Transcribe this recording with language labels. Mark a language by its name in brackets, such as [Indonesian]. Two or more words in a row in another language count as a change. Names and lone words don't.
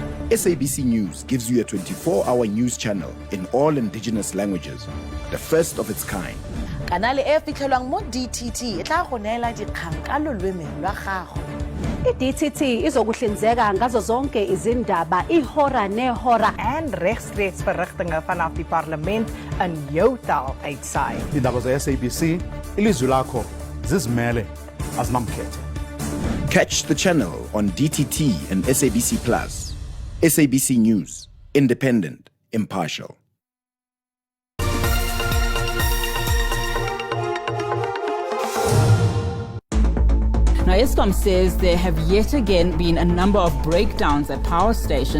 [English] SABC News gives you a 24-hour news channel in all indigenous languages, the first of its kind. [Tswana] Kanale e fitlhelwang mo DTT e tla go neela dikgang ka loleme lwa gago. [Zulu] I-DTT izokuhlinzeka ngazo zonke izindaba ihora nehora [Afrikaans] en regstreeks verrigtinge vanaf die parlement in jou taal uitsaai. [Xhosa] Iindaba ze-SABC, ilizwi lakho, zizimele, azinamkhethe. [English] Catch the channel on DTT and SABC Plus. SABC News, independent, impartial. Now, Eskom says there have yet again been a number of breakdowns at power stations.